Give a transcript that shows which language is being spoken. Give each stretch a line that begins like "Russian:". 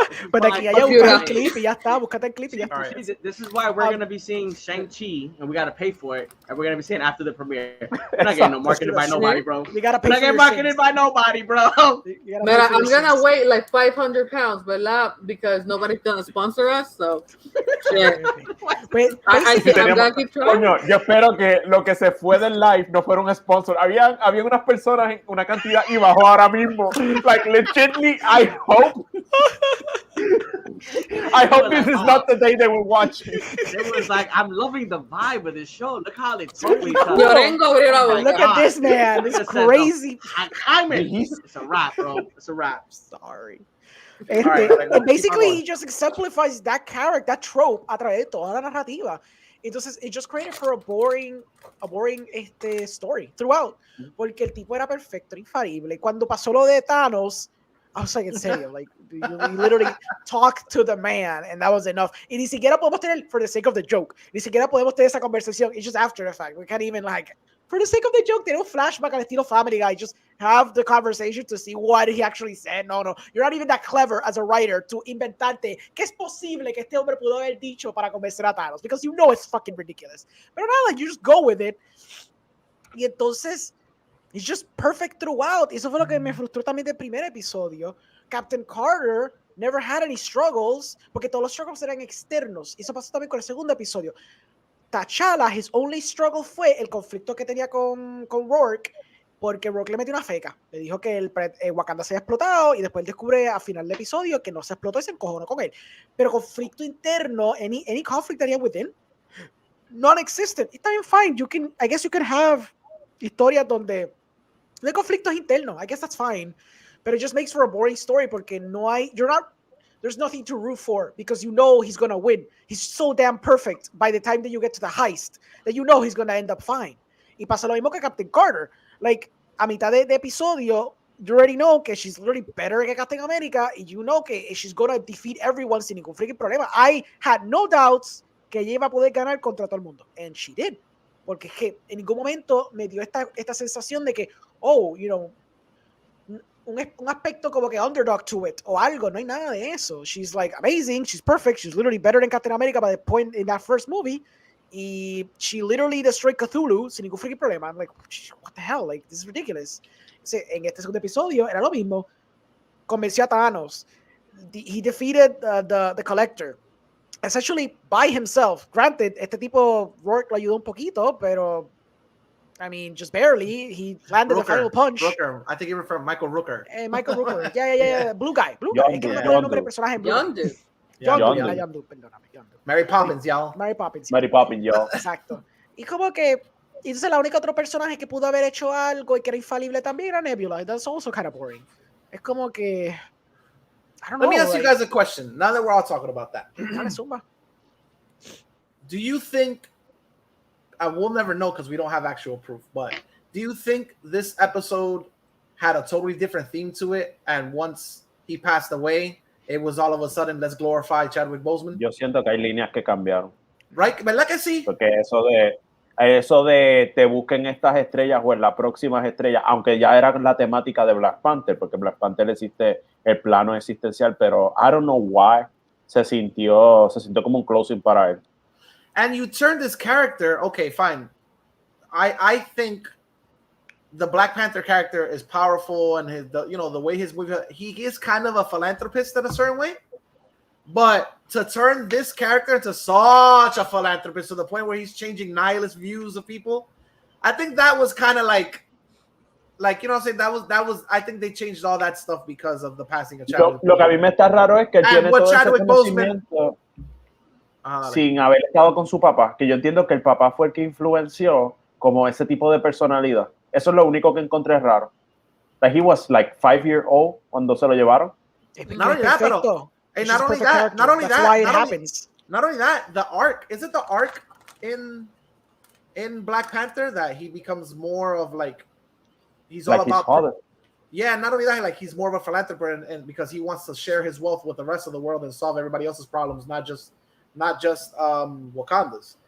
Spanish: Pues aquí ya busca el clip y ya está, búscate el clip y ya está.
English: Right. This is why we're going to be seeing Shang-Chi, and we got to pay for it, and we're going to be seeing after the premiere. We're not getting no marketed by nobody, bro. We gotta pay we're not getting marketed by nobody, bro. But I'm going to wait like 500 pounds, ¿verdad? Because nobody's going to sponsor us, so... Yeah. I'm going to keep trying.
Spanish: Coño, yo espero que lo que se fue del live no fuera un sponsor. Había unas personas en una cantidad y bajó ahora mismo.
English: Like, legitimately, I hope this is not the day they will watch it. It was like, I'm loving the vibe of this show. Look how they talk each other. Look at this man. This is crazy. It's a wrap, bro. It's a wrap. Sorry. And basically, he just exemplifies that character, that trope,
Spanish: a través de toda la narrativa.
English: Entonces, it just created for a boring story throughout.
Spanish: Porque el tipo era perfecto, infalible. Cuando pasó lo de Thanos,
English: I was like, in serio, like, you literally talked to the man, and that was enough.
Spanish: Y ni siquiera podemos tener,
English: for the sake of the joke,
Spanish: ni siquiera podemos tener esa conversación.
English: It's just after the fact. We can't even, like, for the sake of the joke,
Spanish: tener un flashback al estilo Family Guy.
English: Just have the conversation to see what he actually said. No. You're not even that clever as a writer to
Spanish: inventarte que es posible que este hombre pudo haber dicho para convencer a Thanos,
English: because you know it's fucking ridiculous.
Spanish: Pero nada,
English: like, you just go with it.
Spanish: Y entonces,
English: it's just perfect throughout.
Spanish: Eso fue lo que me frustró también del primer episodio.
English: Captain Carter never had any struggles,
Spanish: porque todos los struggles eran externos. Eso pasó también con el segundo episodio. T'Challa,
English: his only struggle
Spanish: fue el conflicto que tenía con Rourke, porque Rourke le metió una feca. Le dijo que el Wakanda se había explotado y después descubre a final del episodio que no se explotó y se encojonó con él. Pero conflicto interno,
English: any conflict that he had within, non-existent. It's not fine. I guess you can have
Spanish: historias donde de conflictos internos.
English: I guess that's fine. But it just makes for a boring story porque there's nothing to root for because you know he's going to win. He's so damn perfect by the time that you get to the heist that you know he's going to end up fine.
Spanish: Y pasa lo mismo que Captain Carter.
English: Like,
Spanish: a mitad de episodio,
English: you already know que she's literally better que Captain America y you know que she's going to defeat everyone
Spanish: sin ningún freaking problema.
English: I had no doubts
Spanish: que ella iba a poder ganar contra todo el mundo.
English: And she did.
Spanish: Porque es que en ningún momento me dio esta sensación de que,
English: oh, you know,
Spanish: un aspecto como que
English: underdog to it
Spanish: o algo. No hay nada de eso.
English: She's like amazing. She's perfect. She's literally better than Captain America by the point in that first movie. Y she literally destroyed Cthulhu
Spanish: sin ningún freaking problema.
English: I'm like, what the hell? Like, this is ridiculous.
Spanish: En este segundo episodio era lo mismo. Convenció a Thanos.
English: He defeated the Collector. Essentially by himself. Granted,
Spanish: este tipo Rourke lo ayudó un poquito, pero
English: I mean, just barely. He landed the final punch. Rooker. I think you refer to Michael Rooker. Michael Rooker. Yeah. Blue guy.
Spanish: Es que no me acuerdo el nombre del personaje. Yondu. Yondu, perdóname.
English: Mary Poppins, y'all. Mary Poppins, y'all.
Spanish: Exacto. Y como que, entonces la única otro personaje que pudo haber hecho algo y que era infalible también era Nebula.
English: That's also kind of boring.
Spanish: Es como que,
English: I don't know. Let me ask you guys a question. Now that we're all talking about that. Do you think, we'll never know because we don't have actual proof, but do you think this episode had a totally different theme to it, and once he passed away, it was all of a sudden, let's glorify Chadwick Boseman?
Spanish: Yo siento que hay líneas que cambiaron.
English: Right?
Spanish: ¿Verdad que sí? Porque eso de te busquen estas estrellas o en las próximas estrellas, aunque ya era la temática de Black Panther, porque Black Panther existe el plano existencial, pero
English: I don't know why
Spanish: se sintió como un closing para él.
English: And you turn this character, okay, fine. I think the Black Panther character is powerful, and the way his movie, he is kind of a philanthropist in a certain way. But to turn this character into such a philanthropist to the point where he's changing nihilist views of people, I think that was kind of like you know what I'm saying, that was I think they changed all that stuff because of the passing of Chadwick.
Spanish: Lo que a mí me está raro es que él tiene todo ese conocimiento sin haber estado con su papá, que yo entiendo que el papá fue el que influenció como ese tipo de personalidad. Eso es lo único que encontré raro.
English: That he was like 5 years old
Spanish: cuando se lo llevaron.
English: Not only that, the arc, is it the arc in Black Panther that he becomes more of like he's all about father. Yeah, not only that, like he's more of a philanthropist and because he wants to share his wealth with the rest of the world and solve everybody else's problems, not just Wakanda's.